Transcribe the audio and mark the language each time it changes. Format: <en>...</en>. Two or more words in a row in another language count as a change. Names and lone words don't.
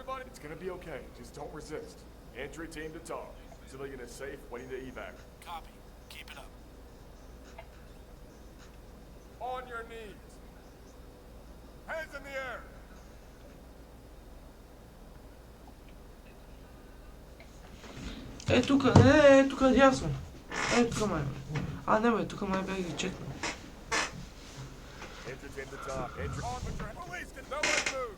<en>It's gonna be okay. Just don't resist. Entry team to talk. Civilian is safe, waiting to evac. Copy. Keep it up. On your knees. Hands in the air.</en> <bg>Тук дясно. Тук май. А, не бе, тук май бях ги чекнал.</bg> <en>Entry team to talk. Entry. On with your police can nobody move.</en>